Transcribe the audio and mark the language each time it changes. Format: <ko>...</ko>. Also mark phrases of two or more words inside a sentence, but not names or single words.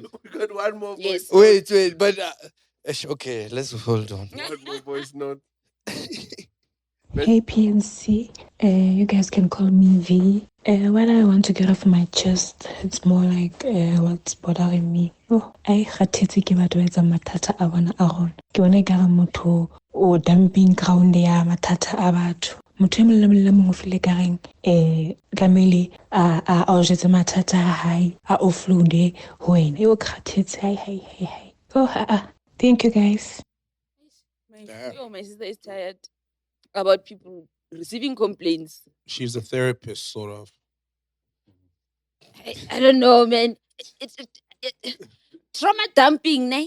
<en>We got one more voice. Wait, but okay, let's hold on. One more voice note. Hey PNC, you guys can call me V. When I want to get off my chest, it's more like what's bothering me.</en> <st>Oh, I kgathetse ke batho ba etsang mathata a bona a rona. Ke bona ekare motho o</st> <en>dumping ground</en> <st>ya mathata a batho. Motho e mong le mong o file kareng tlamehile a o jetse mathata a hae a offloade ho wena. Yo kgathetse hai.</st> <en>Oh, thank you guys. My sister is tired about people receiving complaints. She's a therapist, sort of. I don't know, man. Trauma dumping, ne?</en>